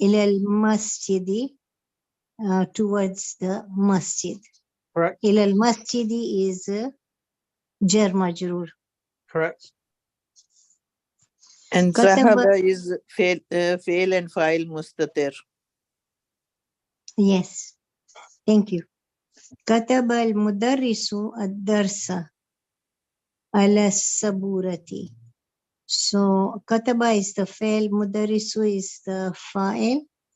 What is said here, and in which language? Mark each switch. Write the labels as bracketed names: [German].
[Arabic] ila al-masjidi, [English] towards the masjid. Correct. [Arabic] Ila al-masjidi [English] is jar majroor. Correct. And Kataba- Zahaba is fail and file mustatir. Yes, thank you. [Arabic] كتب المدرس الدرس على السبورة. [English] So كتب is the فعل, مدرس is the فاعل,